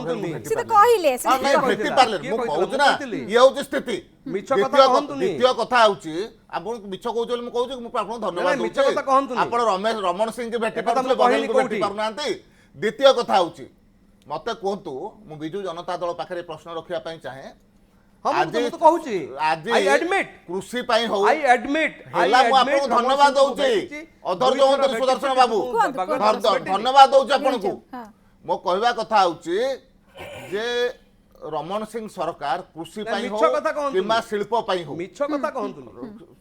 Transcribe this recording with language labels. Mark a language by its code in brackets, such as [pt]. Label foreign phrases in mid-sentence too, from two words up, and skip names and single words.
[or] ପାରିଲେ ମୁଁ କହୁଛି ନା ଇଏ ହଉଛି ସ୍ଥିତି ଦ୍ୱିତୀୟ କଥା ହଉଛି ଆପଣ ମିଛ କହୁଛ ବୋଲି ମୁଁ କହୁଛି ମୁଁ ଆପଣଙ୍କୁ ଧନ୍ୟବାଦ ଦଉଛି ଆପଣ ରମଣ ସିଂ କି ଭେଟି ପାରୁଥିଲେ ଭେଟି ପାରୁନାହାନ୍ତି ଦ୍ୱିତୀୟ କଥା ହଉଛି ମତେ କୁହନ୍ତୁ ମୁଁ ବିଜୁ ଜନତା ଦଳ ପାଖରେ ପ୍ରଶ୍ନ ରଖିବା ପାଇଁ ଚାହେଁ हाँ आज ମୁଁ ତ କହୁଛି आज [en] I admit [or] कृषि ପାଇଁ ହଉ [en] I admit [or] ହେଲା ମୁଁ ଆପଣଙ୍କୁ ଧନ୍ୟବାଦ ଦଉଛି ଅଧୈର୍ଯ୍ୟ ହୁଅନ୍ତୁନି ସୁଦର୍ଶନ ବାବୁ ଧନ୍ୟବାଦ ଦଉଛି ଆପଣଙ୍କୁ ହଁ। ମୋ କହିବା କଥା ହଉଛି ଯେ ରମଣ ସିଂ ସରକାର କୃଷି ପାଇଁ ମିଛ ହଉ କଥା କହନ୍ତୁନି। କିମ୍ବା ଶିଳ୍ପ ପାଇଁ ହଉ ମିଛ କଥା କହନ୍ତୁନି